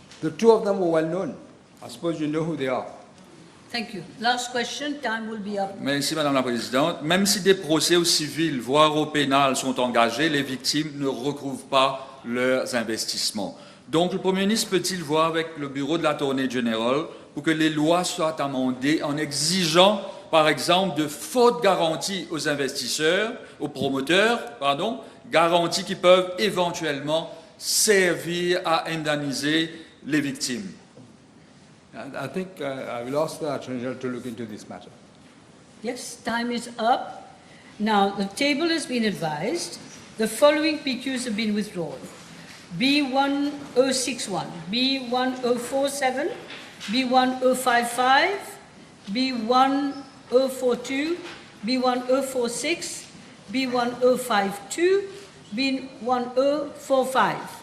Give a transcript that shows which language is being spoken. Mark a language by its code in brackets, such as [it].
[en] The 2 of them were well known. I suppose you know who they are. Thank you. Last question. Time will be up. [fr] Merci, Madame la Présidente. Même si des procès au civil, voire au pénal, sont engagés, les victimes ne recouvrent pas leurs investissements. Donc, le Premier ministre peut-il voir avec le bureau de l'Attorney General pour que les lois soient amendées en exigeant, par exemple, de fortes garanties aux investisseurs, aux promoteurs, garanties qui peuvent éventuellement servir à indemniser les victimes? [en] I think I will ask the Attorney General to look into this matter. Yes, time is up. Now, the table has been advised. The following PQs have been withdrawn. B1061, B1047, B1055, B1042, B1046, B1052, B1045.